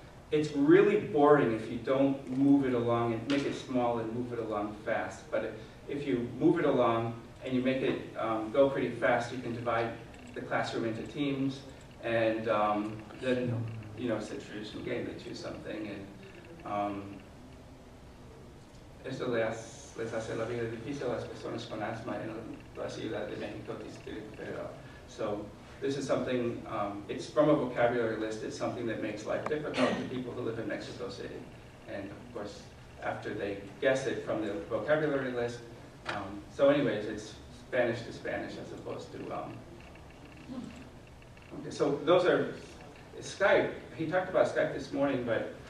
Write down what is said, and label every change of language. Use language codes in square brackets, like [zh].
[en] It's really boring if you don't move it along and make it small and move it along fast. But if you move it along and you make it go pretty fast, you can divide the classroom into teams, and then it's a traditional game. They choose something, and [es] esto les hace la vida difícil a las personas con asma en la Ciudad de México, Distrito Federal. [en] So this is something, it's from a vocabulary list. It's something that makes life difficult to people who live in Mexico City. And of course, after they guess it from the vocabulary list, so anyways, it's Spanish to Spanish as opposed to, okay, so those are Skype. He talked about Skype this morning, but